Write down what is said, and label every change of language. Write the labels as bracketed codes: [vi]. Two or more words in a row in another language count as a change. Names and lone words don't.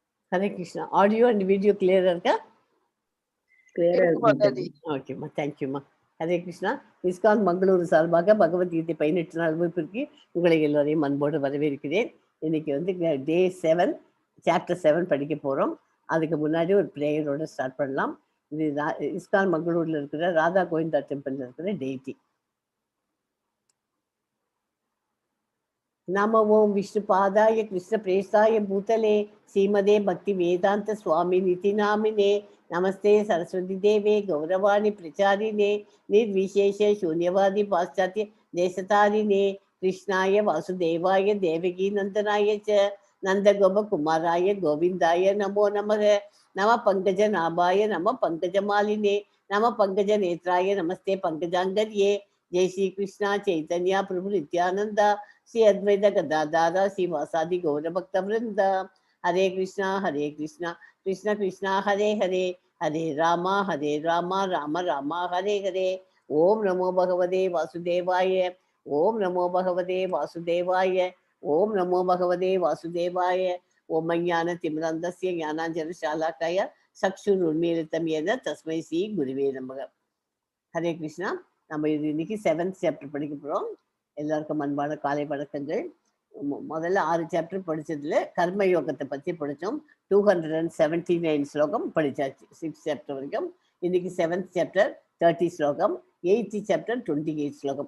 [en] Hare Krishna. Audio and video clear இருக்கா? Clear. Okay, ma. Thank you, ma. Hare Krishna. [ta] ISKCON மங்களூரு சார்பாக பகவத்கீதை 18 நாள் வகுப்பிற்கு உங்களை எல்லோரையும் அன்போடு வரவேற்கிறேன். இன்னைக்கு வந்து [en] day 7 chapter 7 [ta] படிக்க போறோம். அதுக்கு முன்னாடி ஒரு [en] prayer start [ta] பண்ணலாம். இது ISKCON மங்களூர்ல இருக்கிற ராதா கோவிந்தா டெம்பிள்ல இருக்கிற டெய்டி. [sa] नमो ओं विष्णुपादाय कृष्णप्रेष्ठाय भूतले श्रीमदे भक्ति वेदांत स्वामी निति नामिने नमस्ते सरस्वती देवे गौरवाणी प्रचारिणे निर्विशेष शून्यवादी पाश्चात्य देशतारिणे कृष्णाय वासुदेवाय देवकी नंदनाय च नंदगोपकुमाराय गोविंदाय नमो नमः नमः पंकजनाभाय नमः पंकजमालिने नमः पंकजनेत्राय नमस्ते पंकजांगर्ये जय श्री कृष्णा चैतन्य प्रभु नित्यानंद श्री अद्वैत गदाधार श्रीवासादि गौर भक्त वृंद हरे कृष्णा कृष्ण कृष्णा हरे हरे हरे राम राम राम हरे हरे ओम नमो भगवते वासुदेवाय ओम नमो भगवते वासुदेवाय ओम नमो भगवते वासुदेवाय ओम ज्ञानतिमिरन्धस्य ज्ञानाञ्जनशालाकाय चक्षुरुन्मीलितं येन तस्मै श्री गुरुवे नमः. हरे कृष्णा. [ta] நம்ம இது இன்னைக்கு 7th சாப்டர் படிக்க போகிறோம். எல்லாருக்கும் அன்பான காலை வணக்கங்கள். முதல்ல 6 சாப்டர் படித்ததில் கர்ம யோகத்தை பற்றி படித்தோம். 279 ஸ்லோகம் படித்தாச்சு 6th சாப்டர் வரைக்கும். இன்னைக்கு 7th சாப்டர் 30 ஸ்லோகம், 8th சாப்டர் 28 ஸ்லோகம்.